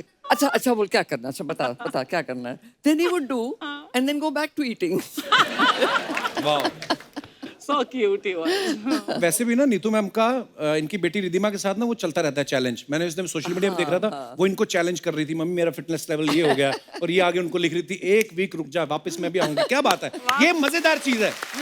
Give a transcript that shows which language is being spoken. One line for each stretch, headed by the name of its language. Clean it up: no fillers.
Hindi: अच्छा अच्छा बोल क्या करना, अच्छा बता बता क्या करना है।
English: Then he would do and then go back to eating.
Hindi: वाह।
English: So cute he was.
Hindi: वैसे भी ना नीतू मैम का इनकी बेटी रिधिमा के साथ ना वो चलता रहता है चैलेंज। मैंने उस दिन सोशल मीडिया में देख रहा था, वो इनको चैलेंज कर रही थी, मम्मी मेरा फिटनेस लेवल ये हो गया, और ये आगे उनको लिख रही थी 1 वीक रुक जा वापस मैं भी आऊंगी। क्या बात है, ये मजेदार चीज है।